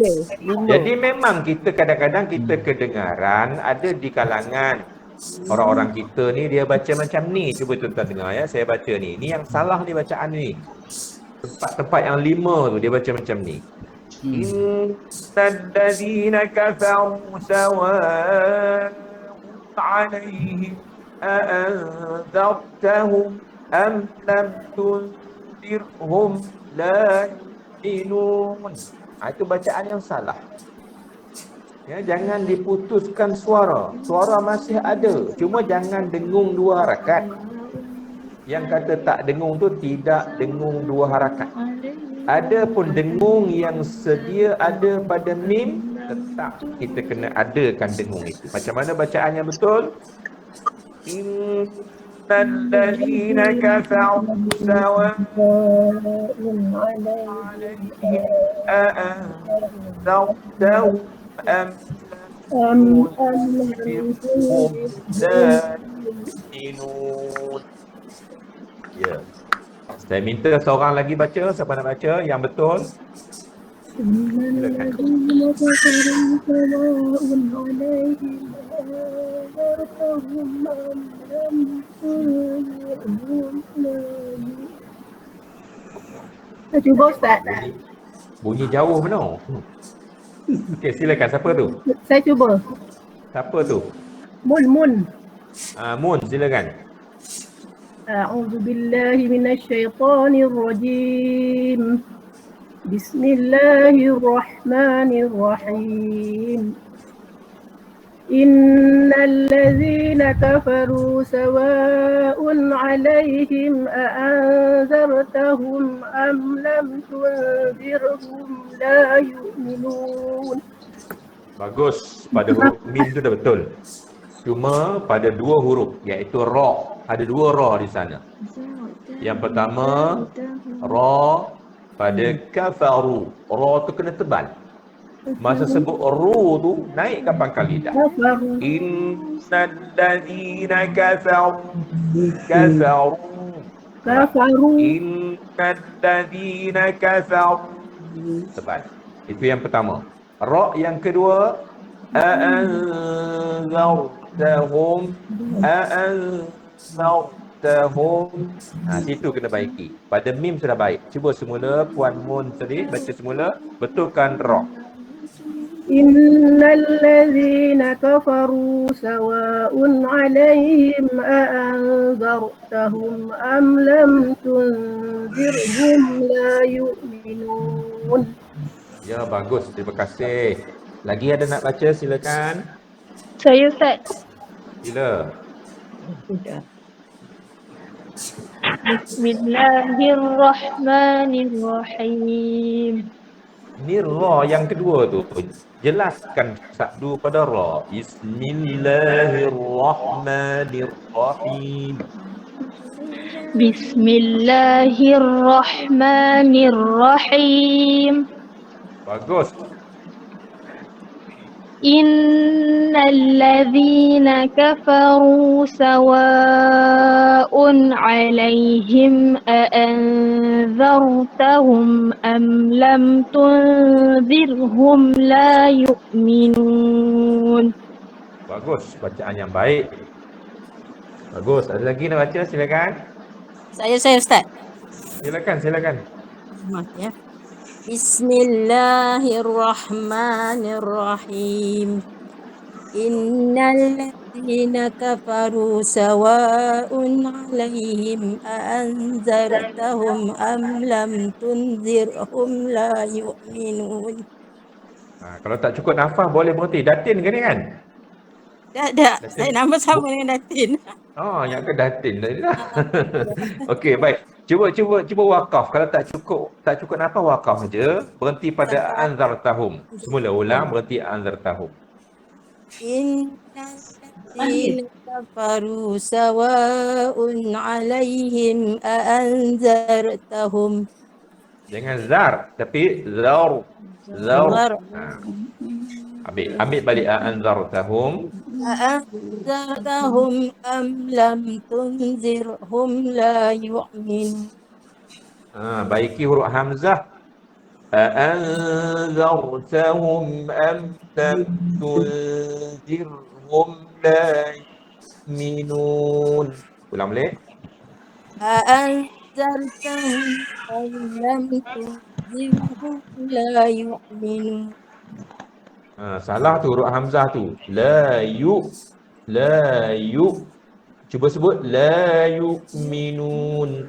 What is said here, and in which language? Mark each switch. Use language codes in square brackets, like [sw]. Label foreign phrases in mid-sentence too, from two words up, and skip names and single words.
[ms] Jadi memang kita kadang-kadang kita kedengaran ada di kalangan Orang-orang kita ni dia baca macam ni. Cuba tuan-tuan dengar ya, saya baca ni. Ni yang salah ni bacaan ni. Tempat-tempat yang 5 tu dia baca macam ni. [ar] إن الذين كفروا سواء عليهم أأنذرتهم أم لم تنذرهم لا يؤمنون. [ms] Itu bacaan yang salah. Ya, jangan diputuskan suara. Suara masih ada. Cuma jangan dengung 2 harakat. Yang kata tak dengung tu tidak dengung 2 harakat. Ada pun dengung yang sedia ada pada mim, tetap kita kena adakan dengung itu. Macam mana bacaan yang betul? [ar] إن الذين كفروا سواء عليهم أأنذرتهم أم لم تنذرهم لا يؤمنون. [ms] Ya. Saya minta seorang lagi baca, siapa nak baca yang betul? Silakan. Saya cuba Ustaz. Bunyi jauh benar. Okey, silakan. Siapa tu? Saya cuba. Siapa tu? Mun. Mun, silakan. [ar] أعوذ بالله من الشيطان الرجيم بسم الله الرحمن الرحيم إن الذين كفروا سواء عليهم أأنذرتهم أم لم تنذرهم لا يؤمنون. [ms] Bagus, pada huruf mim tu dah betul. Cuma pada 2 huruf, iaitu ra. Ada 2 ra di sana. Yang pertama, ra pada kafaru. Ra tu kena tebal. Masa sebut ru tu, naikkan pangkal lidah. [ar] إن الذين كفروا. إن الذين كفروا. [ms] Tebal. Itu yang pertama. Ra yang kedua, a'anzartahum. Situ kena baiki. Pada mim sudah baik. Cuba semula Puan Mun tadi baca semula, betulkan ra. [ar] إن الذين كفروا سواء عليهم أأنذرتهم أم لم تنذرهم لا يؤمنون. [ms] Ya, bagus. Terima kasih. Lagi ada nak baca, silakan. Saya Ustaz. Sila. [ar] Bismillahirrahmanirrahim. [ms] Ni ra yang kedua tu. Jelaskan sabdu pada ra. [ar] Bismillahirrahmanirrahim. Bismillahirrahmanirrahim. [ms] Bagus. [ar] إن الذين كفروا سواء عليهم أأنذرتهم أم لم تنذرهم لا يؤمنون. [ms] Bagus, bacaan yang baik. Bagus, ada lagi nak baca, silakan. Saya Ustaz. Silakan. Ya. [ar] Bismillahirrahmanirrahim. إن الذين كفروا سواء عليهم أأنذرتهم أم لم تنذرهم لا يؤمنون. [ms] Kalau tak cukup nafas boleh berhenti. Datin ke ni kan? Tak. Saya nama sama dengan Datin. Oh, yang ke Datin tadi lah. Okey, baik. Cuba wakaf. Kalau tak cukup nafas wakaf saja. Berhenti pada anzartahum. Semula ulang berhenti anzartahum. [ar] إن الذين كفروا سواء عليهم أأنذرتهم. [ms] Jangan zar, tapi zar. Ambil balik anzartahum. [ar] أأنذرتهم أم لم تنذرهم لا يؤمن. [ms] Baiki huruf hamzah. [ar] أأنذرتهم أم لم تنذرهم لا يؤمنون. [ms] Ulang balik. [ar] أأنذرتهم أم لم تنذرهم لا يؤمنون. [ms] Salah tu huruf hamzah tu. La yu. Cuba sebut [ar] لا يؤمنون.